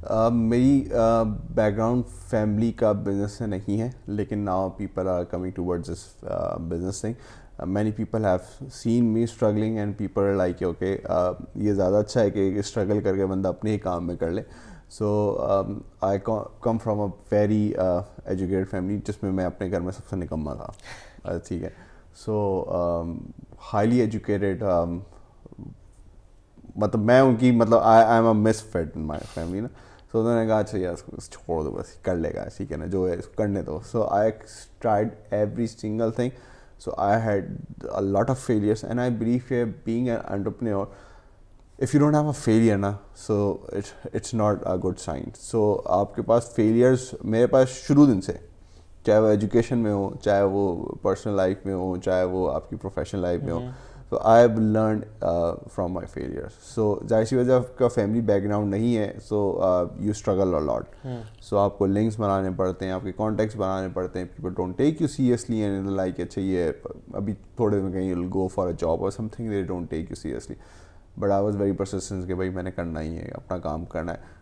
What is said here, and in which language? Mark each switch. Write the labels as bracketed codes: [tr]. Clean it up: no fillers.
[ur] میری back ground family کا business نہیں ہے, لیکن [en] Now people are coming towards this business thing. many people have seen me struggling and people are like okay [ur] یہ زیادہ اچھا ہے کہ اسٹرگل کر کے بندہ اپنے ہی کام میں کر لے. [en] So I come from a very educated family [ur] جس میں میں اپنے گھر میں سب سے نکما تھا, ٹھیک ہے. [en] So highly educated, [ur] مطلب میں ان کی مطلب [en] I am a misfit in my family نا. [ur] So انہوں نے کہا اچھا یار اس کو چھوڑ دو بس کر لے گا, ٹھیک ہے نا, جو ہے اس کو کرنے دو. [en] So I tried every single thing. So I had a lot of failures and I believe being an entrepreneur, if you don't have a failure نا, so it's not a good sign. [ur] So آپ کے پاس failures میرے پاس شروع دن سے, چاہے وہ education میں ہو, چاہے وہ پرسنل لائف میں ہو, چاہے وہ آپ کی پروفیشنل لائف میں ہو. [en] So I have learned from my failures. [ur] So ظاہر سی وجہ آپ کا فیملی بیک گراؤنڈ نہیں ہے, [en] so you struggle a lot. [ur] So آپ کو لنکس بنانے پڑتے ہیں, آپ کے کانٹیکٹس بنانے پڑتے ہیں. [en] People don't take you seriously and like [ur] اچھا یہ ابھی تھوڑے دن میں کہیں [en] you'll go for a job or something, they don't take you seriously. But I was very persistent [ur] کہ بھائی میں نے کرنا ہی ہے, اپنا کام کرنا ہے.